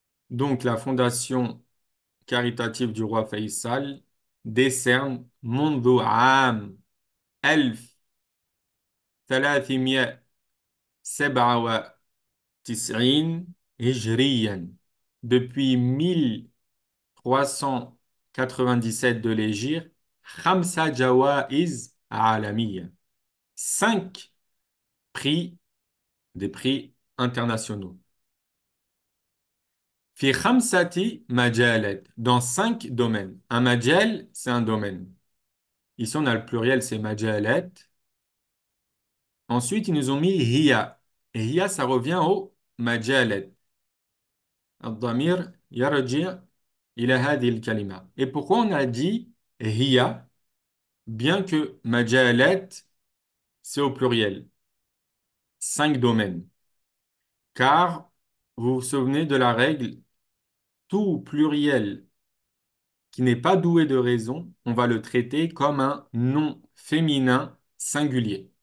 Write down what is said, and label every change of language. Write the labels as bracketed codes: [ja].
[fr] Donc, la fondation caritative du roi Faisal décerne [ar] منذ عام 1397 هجريا, [fr] depuis 1397 de l'Hégire, [ar] خمسة جوائز عالمية, [fr] 5 prix, des prix internationaux. [ar] في خمسة مجالات, [fr] dans 5 domaines. Un majal, c'est un domaine. Ici, on a le pluriel, c'est majalat. Ensuite, ils nous ont mis hiya. Et hiya, ça revient au majalat. [ar] الضمير يرجع إلى هذه الكلمة. [fr] Et pourquoi on a dit hiya, bien que majalat, c'est au pluriel, 5 domaines. Car vous vous souvenez de la règle, tout pluriel qui n'est pas doué de raison, on va le traiter comme un nom féminin singulier.